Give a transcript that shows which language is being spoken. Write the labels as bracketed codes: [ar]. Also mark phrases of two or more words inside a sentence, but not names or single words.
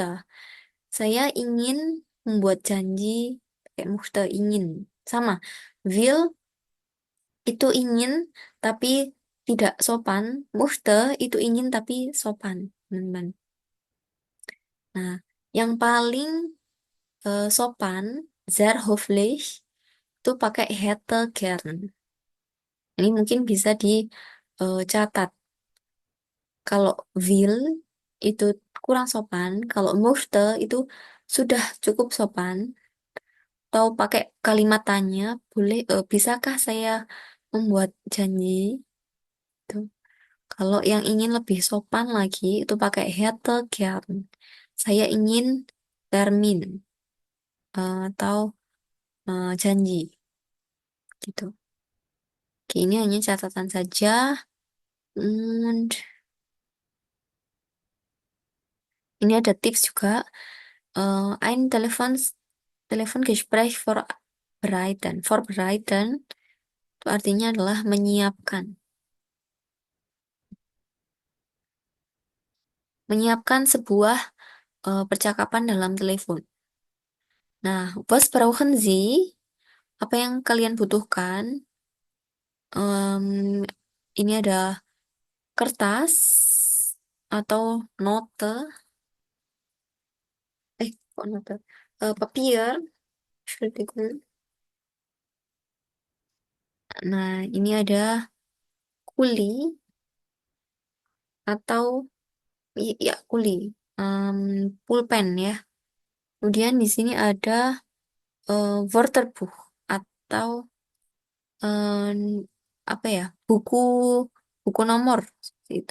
[id] Saya ingin membuat janji, pakai möchte, ingin. Sama. Will itu ingin, tapi tidak sopan. Möchte itu ingin, tapi sopan, teman-teman. Nah, yang paling sopan, [de] sehr höflich, [id] itu pakai [de] hätte gern. [id] Ini mungkin bisa dicatat. Kalau will itu kurang sopan, kalau möchte itu sudah cukup sopan. Atau pakai kalimat tanya, bisakah saya membuat janji? Tuh. Kalau yang ingin lebih sopan lagi itu pakai [de] hätte gern. [id] Saya ingin termin atau janji gitu. Oke, ini hanya catatan saja. And ini ada tips juga. [de] Ein Telefongespräch vorbereiten. [id] Vorbereiten itu artinya adalah menyiapkan. Menyiapkan sebuah percakapan dalam telepon. Nah, [de] was brauchen Sie? [id] Apa yang kalian butuhkan? Em, ini ada kertas atau note. Kok note? Papier. [de] Entschuldigung. [id] Nah, ini ada kuli atau ya kuli, Em, pulpen ya. Kemudian di sini ada Wörterbuch atau em, apa ya buku buku nomor seperti itu.